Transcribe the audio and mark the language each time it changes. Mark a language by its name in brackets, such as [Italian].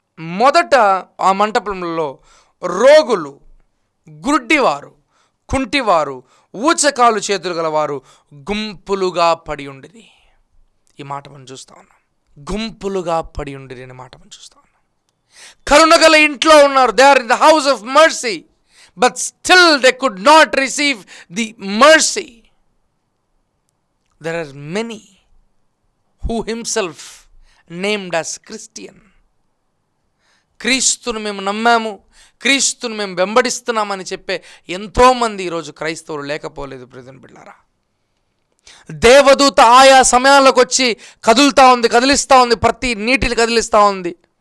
[Telugu] మొదట ఆ మంటపంలో రోగులు, గుడ్డివారు, కుంటివారు, ఊచకాలు చేతులు గలవారు గుంపులుగా పడి ఉండిరి. ఈ మాట మనం చూస్తూ ఉన్నాం. గుంపులుగా పడి ఉండిరి అనే మాట మనం చూస్తూ ఉన్నాం. కరుణగల ఇంట్లో ఉన్నారు. [English] They are in the house of mercy, but still they could not receive the mercy. There are many who himself named as Christian. [Telugu] క్రీస్తును మేము నమ్మాము, క్రీస్తును మేము వెంబడిస్తున్నామని చెప్పే ఎంతోమంది ఈరోజు క్రైస్తవులు లేకపోలేదు. ప్రియమైన బిడ్డలారా, దేవదూత ఆయా సమయాలకు వచ్చి కదిలిస్తూ ఉంది, ప్రతి నీటిని కదిలిస్తూ ఉంది.